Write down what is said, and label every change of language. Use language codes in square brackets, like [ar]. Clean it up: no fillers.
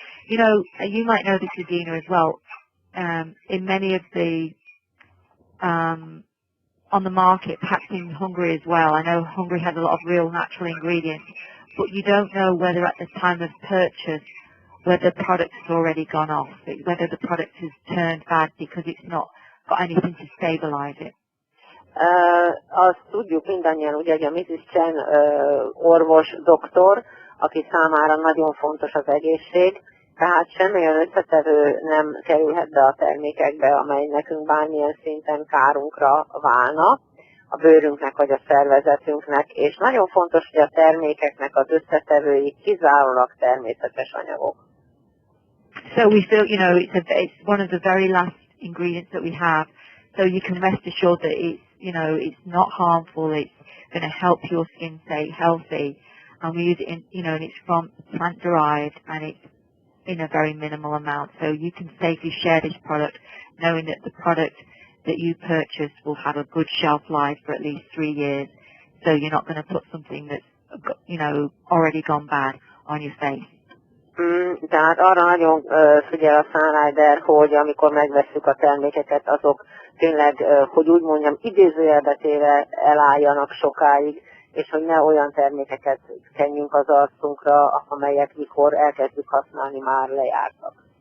[en] You might know this, Adina, as well. In many of the, on the market, perhaps in Hungary as well, I know Hungary has a lot of real natural ingredients, but you don't know whether at the time of purchase, whether the product has already gone off, whether the product has turned bad because it's not got anything to stabilize it. [hu] Azt tudjuk mindannyian, ugye, hogy a Mrs. Chen orvos, doktor, aki számára nagyon fontos az egészség, tehát semmilyen összetevő nem kerülhet be a termékekbe, amely nekünk bármilyen szinten kárunkra válna, a bőrünknek vagy a szervezetünknek, és nagyon fontos, hogy a termékeknek az összetevői kizárólag természetes anyagok. [en] So we feel, it's one of the very last ingredients that we have, so you can rest assured that it's not harmful, it's going to help your skin stay healthy, and we use it in, and it's from plant derived, and it's in a very minimal amount, so you can safely share this product knowing that the product that you purchase will have a good shelf life for at least 3 years, so you're not going to put something that's, already gone bad on your face. [hu] Tehát arra nagyon figyel a Sunrider, hogy amikor megvesszük a termékeket, azok tényleg, hogy úgy mondjam, idézőjelbe téve elálljanak sokáig, és hogy ne olyan termékeket kenjünk az arcunkra, amelyek mikor elkezdjük használni, már lejártak.